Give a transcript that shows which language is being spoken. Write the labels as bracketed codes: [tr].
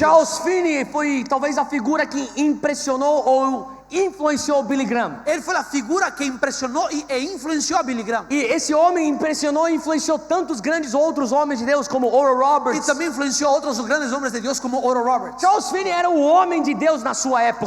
[pt] Charles Finney foi talvez a figura que impressionou ou influenciou Billy Graham. [es] Él fue la figura que impresionó e influenció a Billy Graham. [pt] E esse homem impressionou e influenciou tantos grandes outros homens de Deus, como Oral [es] Y [pt] Roberts. [es] también influenció a otros grandes hombres de Dios como Oral Roberts. [pt] Charles Finney era um homem de Deus na sua época.